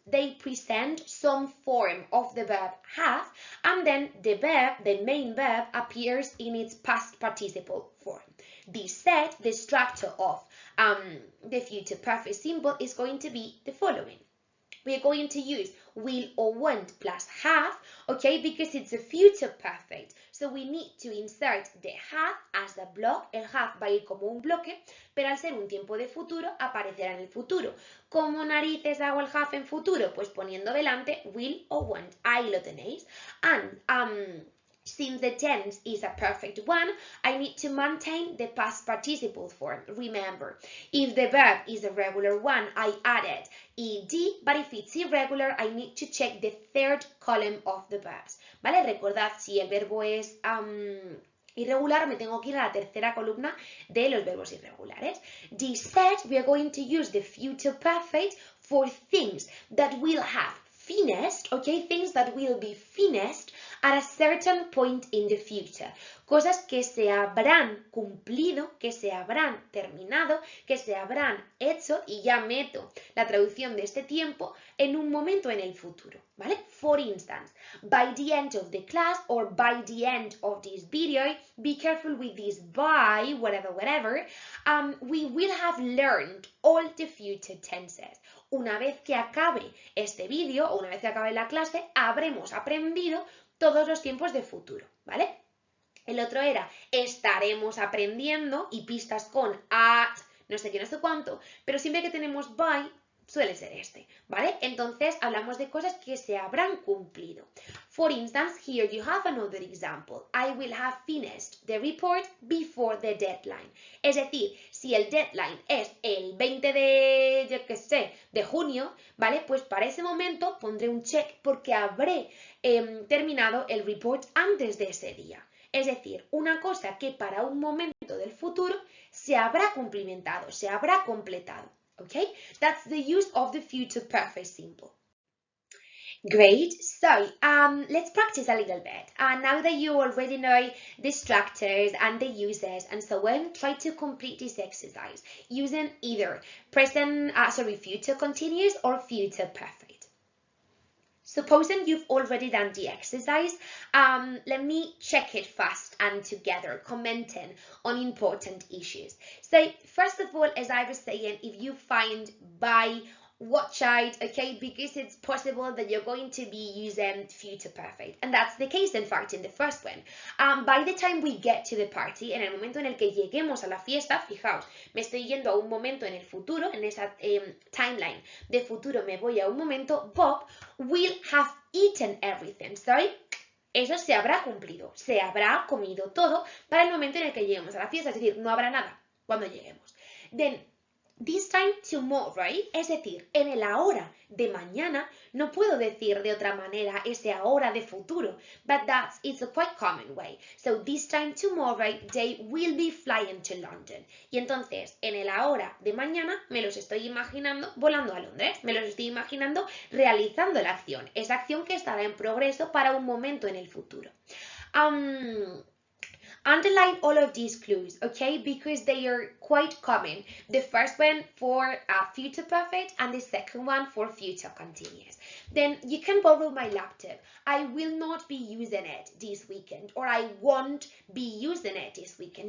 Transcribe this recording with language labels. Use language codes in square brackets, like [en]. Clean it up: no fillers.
[en] They present some form of the verb have, and then the verb, the main verb, appears in its past participle form. This said, the structure of the future perfect simple is going to be the following. We are going to use will or want plus have, okay, because it's a future perfect. So we need to insert the have as a block. [es] El have va a ir como un bloque, pero al ser un tiempo de futuro, aparecerá en el futuro. ¿Cómo narices hago el have en futuro? Pues poniendo delante will or want. Ahí lo tenéis. [en] And since the tense is a perfect one, I need to maintain the past participle form. Remember, if the verb is a regular one, I added ed, but if it's irregular, I need to check the third column of the verbs. [es] ¿Vale? Recordad, si el verbo es irregular, me tengo que ir a la tercera columna de los verbos irregulares. [en] This said, we are going to use the future perfect for things that will have finished, okay, things that will be finished at a certain point in the future. [es] Cosas que se habrán cumplido, que se habrán terminado, que se habrán hecho, y ya meto la traducción de este tiempo en un momento en el futuro, ¿vale? [en] For instance, by the end of the class or by the end of this video, be careful with this by, whatever, we will have learned all the future tenses. [es] Una vez que acabe este vídeo o una vez que acabe la clase, habremos aprendido todos los tiempos de futuro, ¿vale? El otro era estaremos aprendiendo y pistas con at, no sé qué, no sé cuánto, pero siempre que tenemos by suele ser este, ¿vale? Entonces hablamos de cosas que se habrán cumplido. [en] For instance, here you have another example. I will have finished the report before the deadline. [es] Es decir, si el deadline es el 20 de, yo qué sé, de junio, ¿vale? Pues para ese momento pondré un check porque habré terminado el report antes de ese día. Es decir, una cosa que para un momento del futuro se habrá cumplimentado, se habrá completado. [en] Okay? That's the use of the future perfect simple. Great. So let's practice a little bit. Now that you already know the structures and the uses and so on, try to complete this exercise using either future continuous or future perfect. Supposing you've already done the exercise, let me check it fast and together, commenting on important issues. So first of all, as I was saying, if you find by, watch out, okay, because it's possible that you're going to be using future perfect. And that's the case, in fact, in the first one. By the time we get to the party, [es] en el momento en el que lleguemos a la fiesta, fijaos, me estoy yendo a un momento en el futuro, en esa timeline de futuro me voy a un momento, [en] Bob will have eaten everything. [es] Sorry, eso se habrá cumplido, se habrá comido todo para el momento en el que lleguemos a la fiesta, es decir, no habrá nada cuando lleguemos. [en] Then, this time tomorrow, [es] es decir, en el ahora de mañana, no puedo decir de otra manera ese ahora de futuro, [en] but it's a quite common way. So this time tomorrow, they will be flying to London. [es] Y entonces, en el ahora de mañana, me los estoy imaginando volando a Londres, me los estoy imaginando realizando la acción, esa acción que estará en progreso para un momento en el futuro. [en] Underline all of these clues, okay, because they are quite common. The first one for future perfect and the second one for future continuous. Then you can borrow my laptop. I will not be using it this weekend, or I won't be using it this weekend.